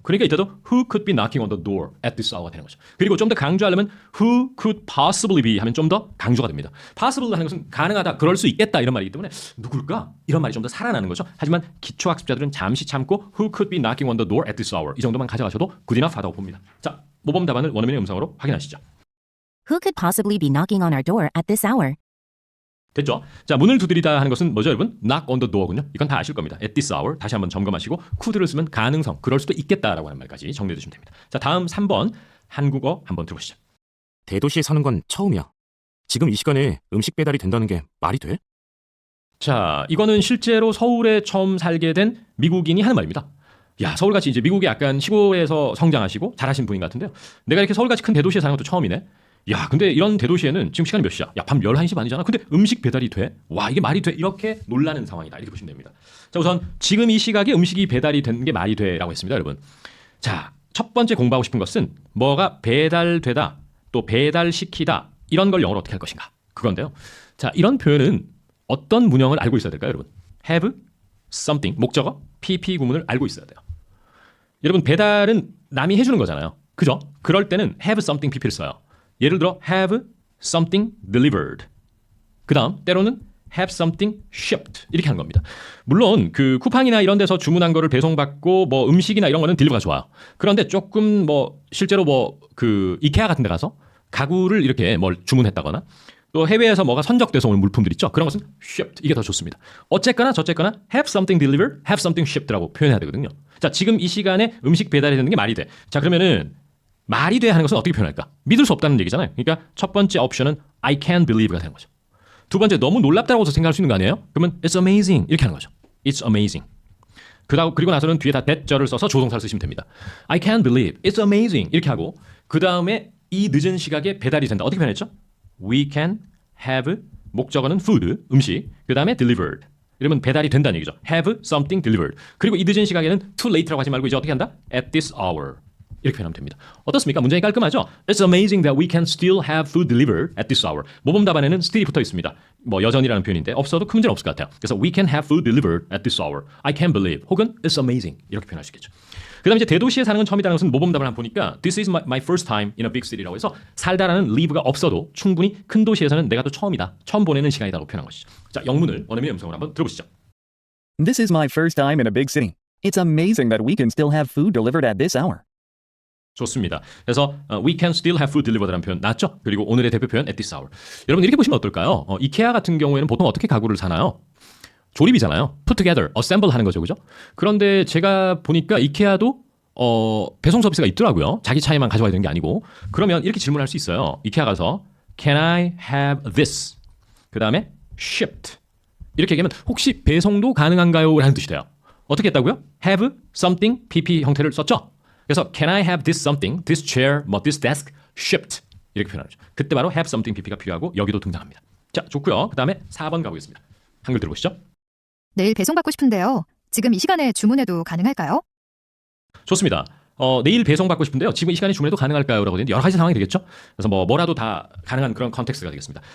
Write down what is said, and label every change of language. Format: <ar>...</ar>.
<ko>그러니까 이때도</ko> <en>who could be knocking on the door at this hour</en> <ko>되는 거죠. 그리고 좀 더 강조하려면</ko> <en>who could possibly be</en> <ko>하면 좀 더 강조가 됩니다.</ko> <en>possible</en> <ko>하는 것은 가능하다, 그럴 수 있겠다 이런 말이기 때문에 누굴까? 이런 말이 좀 더 살아나는 거죠. 하지만 기초학습자들은 잠시 참고</ko> <en>who could be knocking on the door at this hour</en> <ko>이 정도만 가져가셔도</ko> <en>good enough</en> <ko>하다고 봅니다. 자, 모범 답안을 원어민의 음성으로 확인하시죠.</ko> <en>Who could possibly be knocking on our door at this hour?</en> <ko>됐죠? 자, 문을 두드리다 하는 것은 뭐죠, 여러분?</ko> <en>knock on the door군요.</en> <ko>이건 다 아실 겁니다.</ko> <en>at this hour</en> <ko>다시 한번 점검하시고 could를 쓰면 가능성, 그럴 수도 있겠다라고 하는 말까지 정리해 주시면 됩니다. 자, 다음 3번 한국어 한번 들어보시죠. 대도시에 사는 건 처음이야. 지금 이 시간에 음식 배달이 된다는 게 말이 돼? 자, 이거는 실제로 서울에 처음 살게 된 미국인이 하는 말입니다. 야, 서울같이 이제 미국의 약간 시골에서 성장하시고 잘하신 분인 것 같은데요. 내가 이렇게 서울같이 큰 대도시에 사는 것도 처음이네. 야, 근데 이런 대도시에는 지금 시간이 몇 시야? 야, 밤 11시 반이잖아. 근데 음식 배달이 돼? 와, 이게 말이 돼? 이렇게 놀라는 상황이다. 이렇게 보시면 됩니다. 자, 우선 지금 이 시각에 음식이 배달이 되는 게 말이 돼? 라고 했습니다, 여러분. 자, 첫 번째 공부하고 싶은 것은 뭐가 배달되다, 또 배달시키다 이런 걸 영어로 어떻게 할 것인가? 그건데요. 자, 이런 표현은 어떤 문형을 알고 있어야 될까요, 여러분? have something, 목적어, pp 구문을 알고 있어야 돼요. 여러분, 배달은 남이 해주는 거잖아요. 그죠? 그럴 때는 have something pp를 써요.</ko> <en>예를 들어 have something delivered.</en> <ko>그 다음 때로는</ko> <en>have something shipped</en> <ko>이렇게 하는 겁니다. 물론 그 쿠팡이나 이런 데서 주문한 거를 배송받고 뭐 음식이나 이런 거는 딜리버가 좋아요. 그런데 조금 뭐 실제로 뭐 그 이케아 같은 데 가서 가구를 이렇게 뭘 주문했다거나 또 해외에서 뭐가 선적돼서 온 물품들 있죠. 그런 것은 shipped 이게 더 좋습니다. 어쨌거나 저쨌거나</ko> <en>have something delivered, have something shipped라고</en> <ko>표현해야 되거든요. 자, 지금 이 시간에 음식 배달이 되는 게 말이 돼. 자, 그러면은 말이 돼 하는 것은 어떻게 표현할까? 믿을 수 없다는 얘기잖아요. 그러니까 첫 번째 옵션은</ko> <en>I can't believe</en> <ko>가 되는 거죠. 두 번째 너무 놀랍다고 생각할 수 있는 거 아니에요? 그러면</ko> <en>it's amazing</en> <ko>이렇게 하는 거죠.</ko> <en>It's amazing.</en> <ko>그리고 나서는 뒤에 다 that절을 써서 조동사를 쓰시면 됩니다.</ko> <en>I can't believe it's amazing</en> <ko>이렇게 하고 그 다음에 이 늦은 시각에 배달이 된다. 어떻게 표현했죠?</ko> <en>We can have</en> <ko>목적어는 food 음식 그 다음에 delivered 이러면 배달이 된다는 얘기죠.</ko> <en>Have something delivered.</en> <ko>그리고 이 늦은 시각에는</ko> <en>too late</en> <ko>라고 하지 말고 이제 어떻게 한다?</ko> <en>At this hour.</en> <ko>이렇게 표현하면 됩니다. 어떻습니까? 문장이 깔끔하죠?</ko> <en>It's amazing that we can still have food delivered at this hour.</en> <ko>모범 답안에는 still이 붙어 있습니다. 뭐 여전이라는 표현인데 없어도 큰 문제는 없을 것 같아요. 그래서</ko> <en>we can have food delivered at this hour. I can't believe. 혹은 it's amazing.</en> <ko>이렇게 표현할 수 있겠죠. 그 다음에 이제 대도시에 사는 건 처음이라는 것은 모범 답을 한번 보니까</ko> <en>This is my first time in a big city</en> <ko>라고 해서 살다라는 live가 없어도 충분히 큰 도시에서는 내가 또 처음이다. 처음 보내는 시간이다라고 표현한 것이죠. 자, 영문을 원어민의 음성으로 한번 들어보시죠.</ko> <en>This is my first time in a big city. It's amazing that we can still have food delivered at this hour.</en> <ko>좋습니다. 그래서</ko> <en>we can still have food delivered라는</en> <ko>표현 나왔죠? 그리고 오늘의 대표 표현</ko> <en>at this hour.</en> <ko>여러분 이렇게 보시면 어떨까요? 이케아 같은 경우에는 보통 어떻게 가구를 사나요? 조립이잖아요.</ko> <en>put together, assemble</en> <ko>하는 거죠. 그죠? 그런데 제가 보니까 이케아도 배송 서비스가 있더라고요. 자기 차에만 가져와야 되는 게 아니고. 그러면 이렇게 질문할 수 있어요. 이케아 가서</ko> <en>Can I have this?</en> <ko>그 다음에 shipped. 이렇게 얘기하면 혹시 배송도 가능한가요? 라는 뜻이 돼요. 어떻게 했다고요?</ko> <en>have something pp</en> <ko>형태를 썼죠? 그래서</ko> <en>can I have this something, this chair, this desk shipped</en> <ko>이렇게 표현하죠. 그때 바로 have something pp가 필요하고 여기도 등장합니다. 자, 좋고요. 그 다음에 4번 가보겠습니다. 한글 들어보시죠. 내일 배송받고 싶은데요. 지금 이 시간에 주문해도 가능할까요? 좋습니다. 내일 배송받고 싶은데요. 지금 이 시간에 주문해도 가능할까요? 라고 되는데 여러 가지 상황이 되겠죠. 그래서 뭐라도 다 가능한 그런 컨텍스트가 되겠습니다.</ko>